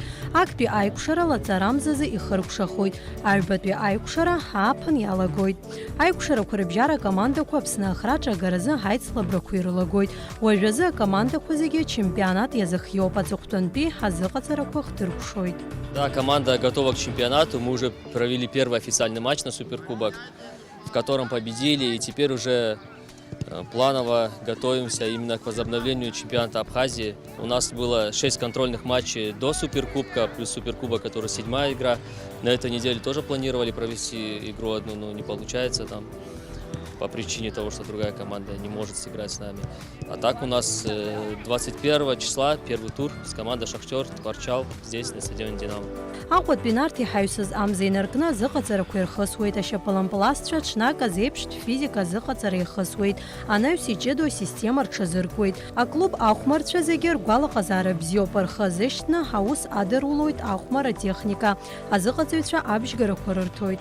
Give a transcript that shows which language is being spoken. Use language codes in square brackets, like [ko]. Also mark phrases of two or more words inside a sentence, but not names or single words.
[ab] Актәи аиқәшара лаҵарамзазы ихыркәшахоит. Аҩбатәи аиқәшара ааԥын иалагоит. Аиқәшарақәа рыбжьара акомандақәа Аԥсны ахраҿы агаразы ҳаицлабрақәа ирылагоит. Уажәазы акомандақәа зегьы чемпионат иазыхиоуп, аҵыхәтәантәи ҳазыҟаҵарақәа хҭыркәшоит. [ru] Да, команда готова к чемпионату. Мы уже провели первый официальный матч на Суперкубок, в котором победили, и теперь уже планово готовимся именно к возобновлению чемпионата Абхазии. У нас было 6 контрольных матчей до Суперкубка, плюс Суперкубок, который 7-я игра. На этой неделе тоже планировали провести игру одну, но не получается там. по причине того, что другая команда не может сыграть с нами. А так у нас 21 числа первый тур с командой «Шахтер» Тхварчал здесь, на стадионе «Динамо». [ab] Аҟәатә инарҭ иҳаҩсыз амза инаркны азыҟаҵарақәа ирхысуеит, ашьапалампылазцәа ҽнак азеиԥштә физика азыҟаҵара ихысуеит, анаҩс иҷыдоу асистема рҽазыркуеит. Аклуб ахәмарцәа зегьы ргәалаҟазаара бзиоуп, рхы азышьҭны ҳаус адырулоит ахәмара техника, азыҟаҵаҩцәа абжьгарақәа рырҭоит.